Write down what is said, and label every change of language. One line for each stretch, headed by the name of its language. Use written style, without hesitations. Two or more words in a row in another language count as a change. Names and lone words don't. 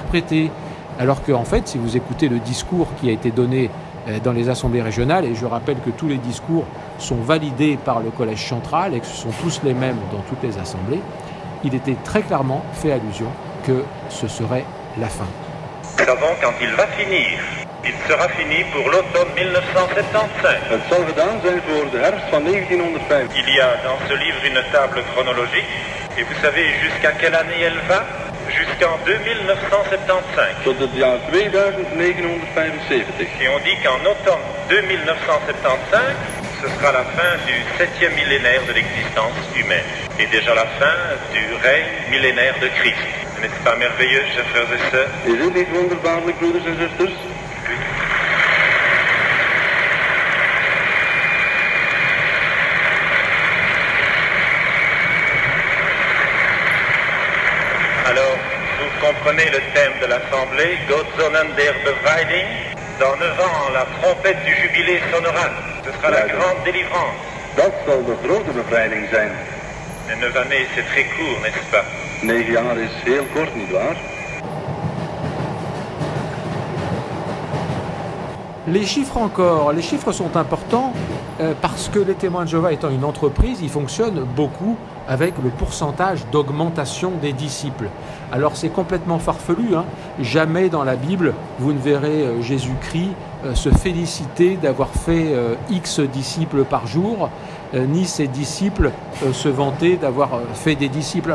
French: Alors qu'en fait, si vous écoutez le discours qui a été donné dans les assemblées régionales, et je rappelle que tous les discours sont validés par le collège central et que ce sont tous les mêmes dans toutes les assemblées, il était très clairement fait allusion que ce serait la fin. Nous savons quand il va finir. Il sera fini pour l'automne 1975.
Dutch: Het zal gedaan zijn voor de herfst van 1905.
French: Il y a dans ce livre une table chronologique. Et vous savez jusqu'à quelle année elle va? Jusqu'en 2975.
Dutch: Tot het jaar 2975.
French: Et on dit qu'en automne 2975, ce sera la fin du 7e millénaire de l'existence humaine. Et déjà la fin du règne millénaire de Christ. N'est-ce pas merveilleux, chers frères et sœurs?
Dutch: Is dit niet wonderbaarlijk, broeders en zusters?
French: Alors, vous comprenez le thème de l'Assemblée, Gottsonnen der Befreiung. Dans 9 ans, la trompette du jubilé sonnera. Ce sera la grande délivrance.
Dutch: Dat zal de grote bevrijding zijn.
French: Et 9 années, c'est très court, n'est-ce pas?
Dutch: 9 jaar is heel kort, nietwaar?
French: Les chiffres encore, les chiffres sont importants parce que les témoins de Jéhovah étant une entreprise, ils fonctionnent beaucoup avec le pourcentage d'augmentation des disciples. Alors c'est complètement farfelu, hein. Jamais dans la Bible vous ne verrez Jésus-Christ se féliciter d'avoir fait X disciples par jour, ni ses disciples se vanter d'avoir fait des disciples.